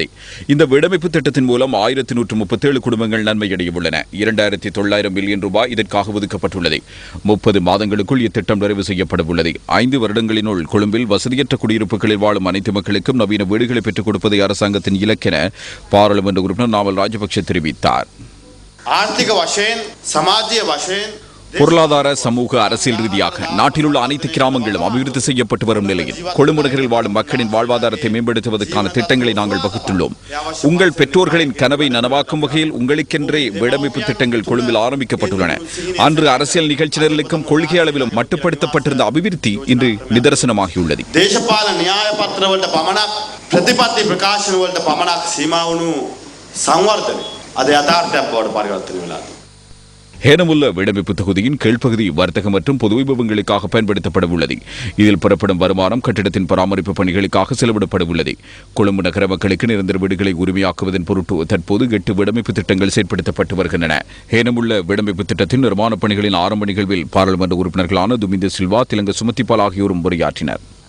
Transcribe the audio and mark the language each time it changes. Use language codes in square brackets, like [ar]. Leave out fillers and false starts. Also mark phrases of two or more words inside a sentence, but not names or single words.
[ta] இந்த வீடமைப்பு திட்டத்தின் மூலம் 1137 குடும்பங்கள் நன்மையடைய உள்ளன. 2900 மில்லியன் ரூபாய் இதற்காக ஒதுக்கப்பட்டுள்ளது. 30 மாதங்களுக்குள் இத்திட்டம் நிறைவு செய்யப்பட உள்ளது. 5 வருடங்களினுள் கொழும்பில் வசதியற்ற குடியிருப்புகளில் வாழும் அனைத்து மக்களுக்கும் நவீன வீடுகளை பெற்றுக் கொடுப்பதை அரசாங்கத்தின் இலக்கென பாராளுமன்ற நாமல் ராஜபக்ஷ தெரிவித்தார். [si] ආර්ථික වශයෙන් සමාජීය වශයෙන් [ta] பொருளாதார, சமூக, அரசியல் ரீதியாக நாட்டில் உள்ள அனைத்து கிராமங்களும் அபிவிருத்தி செய்யப்பட்டு வரும் நிலையில் கொழும்பு நகரில் வாழும் மக்களின் வாழ்வாதாரத்தை மேம்படுத்துவதற்கான திட்டங்களை நாங்கள் வகுத்துள்ளோம். உங்கள் பெற்றோர்களின் கனவை நனவாக்கும் வகையில் உங்களுக்கென்றே வீடமைப்பு திட்டங்கள் கொழும்பில் ஆரம்பிக்கப்பட்டுள்ளன. அன்று அரசியல் நிகழ்ச்சிகளுக்கும் கொள்கை அளவிலும் மட்டுப்படுத்தப்பட்டிருந்த அபிவிருத்தி இன்று நிதர்சனமாகியுள்ளது. [si] දේශපාලන න්‍යාය පත්‍රවලට පමණක් ප්‍රතිපත්ති ප්‍රකාශන වලට පමණක් සීමා වුණු සංවර්ධනය අද යථාර්ථයක් බවට පරිවර්තනය වෙලා තියෙනවා. [ta] ஹேனமுல்ல வீடமைப்பு தொகுதியின் கீழ்ப்பகுதி வர்த்தக மற்றும் பொது விபவங்களுக்காக பயன்படுத்தப்பட உள்ளது. இதில் பெறப்படும் வருமானம் கட்டிடத்தின் பராமரிப்பு பணிகளுக்காக செலவிடப்பட உள்ளது. கொழும்பு நகர மக்களுக்கு நிரந்தர வீடுகளை உரிமையாக்குவதன் பொருட்டு தற்போது 8 வீடமைப்பு திட்டங்கள் செயற்படுத்தப்பட்டு வருகின்றன. ஹேனமுல்ல வீடமைப்பு திட்டத்தின் நிர்மாணப் பணிகளின் ஆரம்ப நிகழ்வில் பாராளுமன்ற உறுப்பினர்களான துமிந்த சில்வா, திலங்க சுமதிபால் ஆகியோரும் உரையாற்றினர்.